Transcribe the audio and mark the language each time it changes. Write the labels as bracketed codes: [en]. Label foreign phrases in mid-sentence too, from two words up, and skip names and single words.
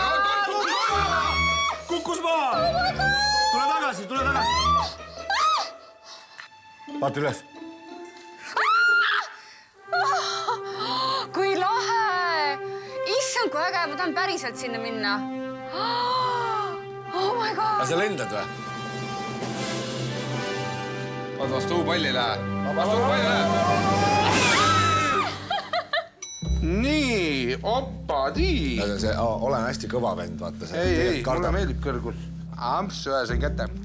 [et] Kukkus maha. Tule tagasi. Vaata üles. Kui lahe. Issand, kui äge. Ma tahan päriselt sinna minna. [en] Oh my god. [et] Aga sa lendad või? vaata vastu palli ei lähe. Vastu palli ei lähe. Nii, opadi. Olen hästi kõva vend, vaata. Ei, mulle meeldib kõrgus. Amps, ühe sain kätte.